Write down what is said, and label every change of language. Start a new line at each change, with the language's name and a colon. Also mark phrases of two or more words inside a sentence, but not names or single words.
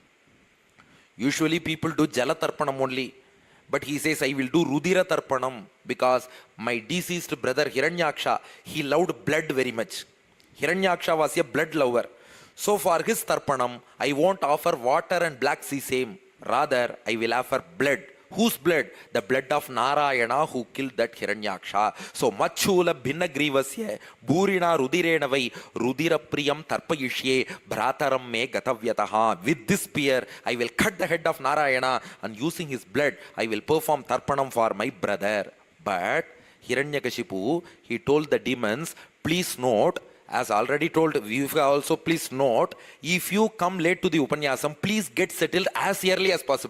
English: Usually people do
Sanskrit: जल तर्पणम्
English: only. But he says, I will do
Sanskrit: रुधिर तर्पणम्,
English: because my deceased brother Hiranyaksha, he loved blood very much. Hiranyaksha was a blood lover. So for his Tarpanam, I won't offer water and black sea same. Rather, I will offer blood. Whose blood? The blood of Narayana, who killed that Hiranyaksha.
Sanskrit: So मचुल भिन्नग्रीवस्य भूरिणा रुधिरेणवै रुधिरप्रियं तर्पयिष्ये भ्रातरं मे गतव्यथः.
English: With this spear, I will cut the head of Narayana, and using his blood, I will perform Tarpanam for my brother. But Hiranyakashipu, he told the demons, please note, as already told, you also please note, if you come late to the Upanyasam, please get settled as early as possible.